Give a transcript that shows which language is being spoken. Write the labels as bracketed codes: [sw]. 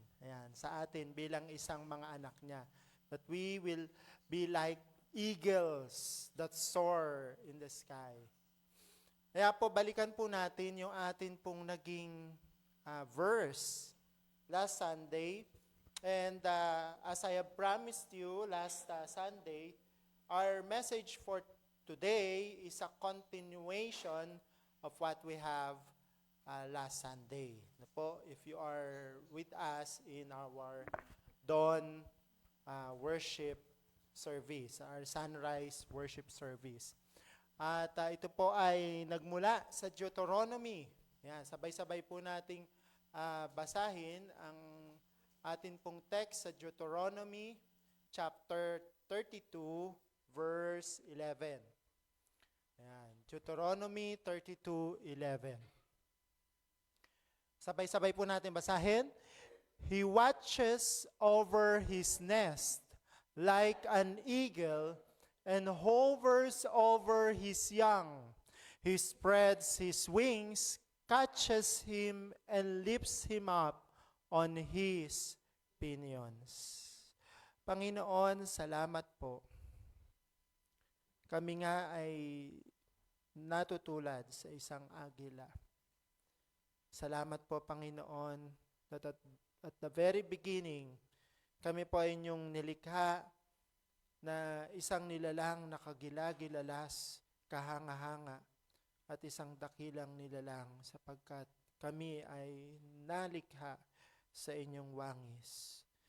[tl] Ayan, sa atin bilang isang mga anak niya. [en] That we will be like eagles that soar in the sky. [tl] Kaya po, balikan po natin yung atin pong naging verse [en] last Sunday. And as I have promised you last Sunday, our message for today is a continuation of what we have last Sunday. [tl] Na po, [en] if you are with us in our dawn worship service, our sunrise worship service. [tl] At ito po ay nagmula sa Deuteronomy. Yan, sabay-sabay po nating basahin ang atin pong text sa Deuteronomy chapter 32 verse 11. Deuteronomy 32:11. Sabay-sabay po natin basahin. [en] He watches over his nest like an eagle and hovers over his young. He spreads his wings, catches him, and lifts him up on his pinions. [tl] Panginoon, salamat po. Kami nga ay natutulad sa isang agila. Salamat po, Panginoon, [en] that at the very beginning, [tl] kami po ay inyong nilikha na isang nilalang nakagilagilalas, kahanga-hanga, at isang dakilang nilalang sapagkat kami ay nalikha sa inyong wangis.